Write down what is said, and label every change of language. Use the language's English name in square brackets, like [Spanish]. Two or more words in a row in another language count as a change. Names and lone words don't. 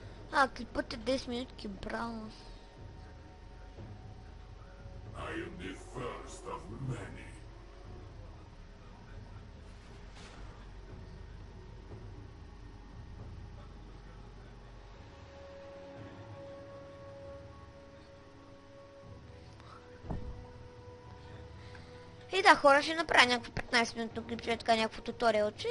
[Bulgarian] Клипът е 10 минутки, браво. [English] I am the first of many. [Bulgarian] И да, хора, ще направя някакво 15 минутно клипче, така някакво туториал, че...